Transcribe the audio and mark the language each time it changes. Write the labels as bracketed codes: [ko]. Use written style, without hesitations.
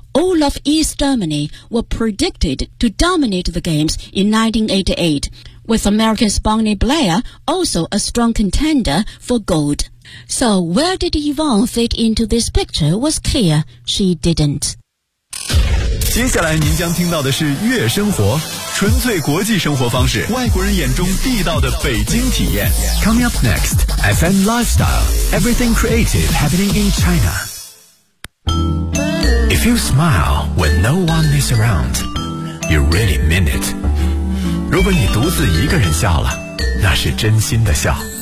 [en] Olaf East Germany were predicted to dominate the games in 1988, with American's Bonnie Blair also a strong contender for gold. So where did Yvonne fit into this picture was clear, she didn't. [zh] 接下来您将听到的是月生活，纯粹国际生活方式，外国人眼中地道的北京体验。 [en] Coming up next, FM Lifestyle, everything creative happening in China. If you smile when no one is around, you really mean it. [zh] 如果你独自一个人笑了，那是真心的笑。